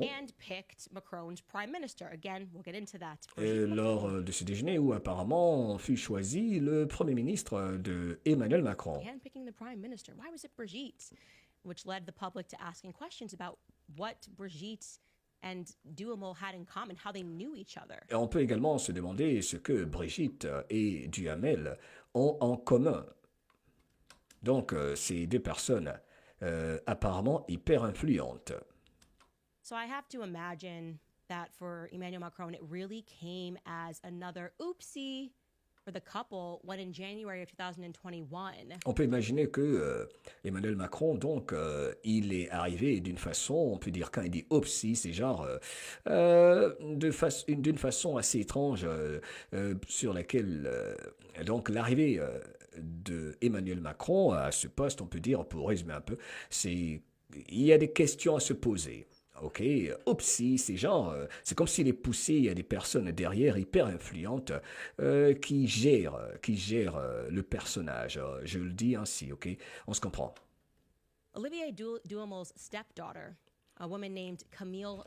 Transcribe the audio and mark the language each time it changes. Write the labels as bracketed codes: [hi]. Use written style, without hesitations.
[en] handpicked Macron's prime minister. Again, we'll get into that. [fr] Lors de ce déjeuner où apparemment fut choisi le Premier ministre de Emmanuel Macron. [en] Handpicking the prime minister. Why was it Brigitte? Which led the public to asking questions about what Brigitte and Duhamel had in common, how they knew each other. [fr] Et on peut également se demander ce que Brigitte et Duhamel ont en commun. Donc, ces deux personnes apparemment hyper influentes. [en] So I have to imagine that for Emmanuel Macron, it really came as another oopsie for the couple when in January of 2021. [fr] On peut imaginer que Emmanuel Macron, donc, il est arrivé d'une façon, on peut dire quand il dit oopsie, c'est genre d'une façon assez étrange sur laquelle, donc, l'arrivée de Emmanuel Macron à ce poste, on peut dire, pour résumer un peu, il y a des questions à se poser. Ok, oopsie, c'est genre, c'est comme s'il est poussé, il y a des personnes derrière hyper influentes qui gèrent le personnage. Je le dis ainsi, ok, on se comprend. [en] Olivier Duhamel's stepdaughter, a woman named Camille